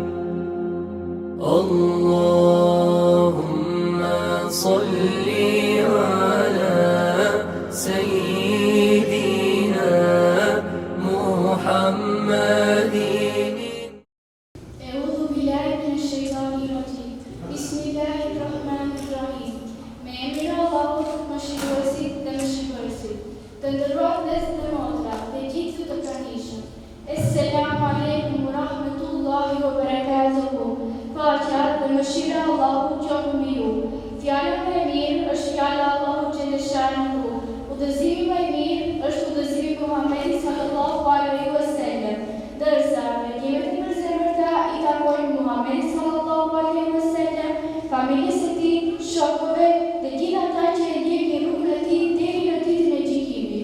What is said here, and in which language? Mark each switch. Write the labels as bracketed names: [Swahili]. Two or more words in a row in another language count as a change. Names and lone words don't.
[Arabic] اللهم صل على سيدنا محمد. أعوذ بالله من الشيطان الرجيم. Bismillahirrahmanirrahim. [Albanian] Me emrin e Allahut mëshiruesit dhe mëshirësit, të ndërruar vëllezër dhe motra, dhe gjithë të pranishëm. [Arabic] السلام عليكم ورحمة الله وبركاته. [Albanian] Paqja dhe mëshira e Allahut qoftë mbi ju. Fjala më e mirë është fjala e Allahut xheleshanuhu. Udhëzimi më i mirë është udhëzimi i Muhamedit [Arabic] صلى الله عليه وسلم. [Albanian] Dërsa bekimet e përzemërta i takojnë Muhamedit [Arabic] صلى الله عليه وسلم, [Albanian] familjes së tij, shokëve dhe gjithë ata që e ndjekin rrugën e tij deri në ditën e gjykimit.